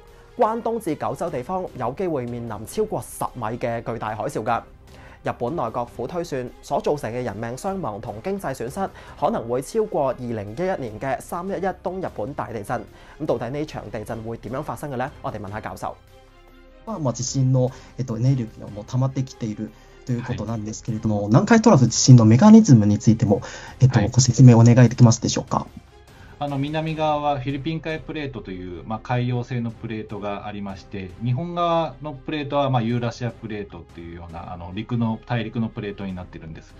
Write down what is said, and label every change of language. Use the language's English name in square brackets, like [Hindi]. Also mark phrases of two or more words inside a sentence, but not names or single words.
[Cantonese] 關東至九州地方有機會面臨超過10米嘅巨大海嘯㗎。日本內閣府推算所造成嘅人命傷亡同經濟損失可能會超過2011年嘅311東日本大地震。咁到底呢場地震會點樣發生嘅呢？我哋問下教授。 [Japanese] 地震のエネルギーが溜まってきているということなんですけれども、南海トラフ地震のメカニズムについてもご説明お願いできますでしょうか。南側はフィリピン海プレートという、海洋性のプレートがありまして、日本側のプレートは、ユーラシアプレートっていうような大陸のプレートになっているんです。